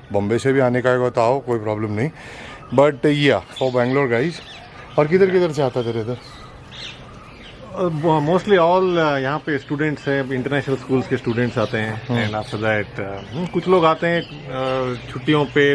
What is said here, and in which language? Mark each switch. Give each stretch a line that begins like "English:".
Hindi: Bombay से भी आने का तो आओ, कोई problem नहीं.
English: But yeah, for Bangalore guys.
Hindi: और किधर से आता तेरे इधर?
English: Mostly all
Hindi: यहाँ पे स्टूडेंट्स हैं, इंटरनेशनल स्कूल्स के स्टूडेंट्स आते हैं.
English: and after that
Hindi: कुछ लोग आते हैं छुट्टियों पे.